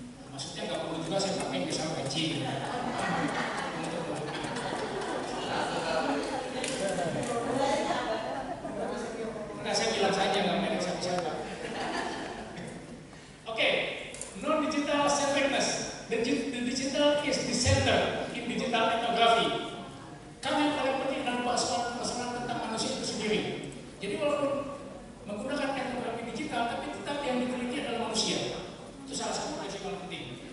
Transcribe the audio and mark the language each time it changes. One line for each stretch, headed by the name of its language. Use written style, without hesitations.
Indonesian: Maksudnya nggak perlu juga saya pakai misalnya gaji. Enggak, saya bilang saja nggak ada siapa-siapa.
English: Oke. Non-digital centeredness. The digital is the center in digital ethnography.
Indonesian: Karena yang paling penting adalah persoalan tentang manusia itu sendiri. Jadi walaupun menggunakan etnografi digital, tapi tetap yang diteliti adalah manusia. Itu salah satu prinsip yang penting.